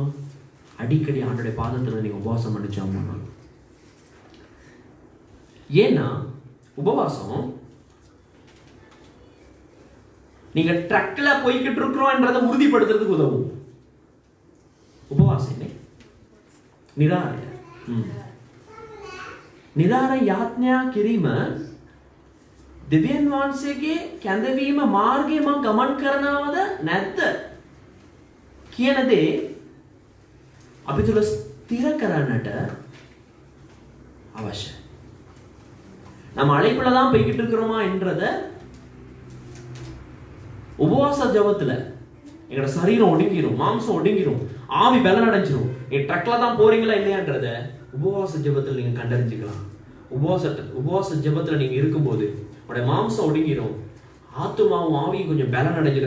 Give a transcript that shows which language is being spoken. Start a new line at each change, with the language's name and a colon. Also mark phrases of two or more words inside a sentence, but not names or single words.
Tamil: அடிக்கடி ஆண்டோடைய பாதத்துல நீங்க உபவாசம் பண்ணிச்சோம்னா, ஏன்னா உபவாசம் நீங்க ட்ரக்ல போய்கிட்டு இருக்கிறோம்ன்றதை உறுதிப்படுத்துறதுக்கு உதவும்.
Sinhala: உபவாசம் නිරාරය. නිරාර යාඥා කිරීම දෙවියන් වහන්සේගේ කැඳවීම මාර්ගයේ මම ගමන් කරනවද නැද්ද කියන දේ අපි තුල ස්ථිර කරන්නට අවශ්‍යයි.
Tamil: நம்ம அழைப்புல தான் போய்கிட்டு இருக்கிறோமா என்றத உபவாச ஜபத்துல எங்களோட சரீரம் ஒடுங்கிரும், மாம்சம் ஒடுங்கிரும், ஆவி பலன் அடைஞ்சிரும். நீ ட்ரக்ல தான் போறீங்களா இல்லையான்றத உபவாச ஜபத்துல நீங்க கண்டறிஞ்சுக்கலாம். உபவாச ஜபத்துல நீங்க இருக்கும்போது உடைய மாம்சம் ஒடுங்கிரும், ஆத்துமாவும் ஆவியும் கொஞ்சம் பலன் அடைஞ்சிடும்.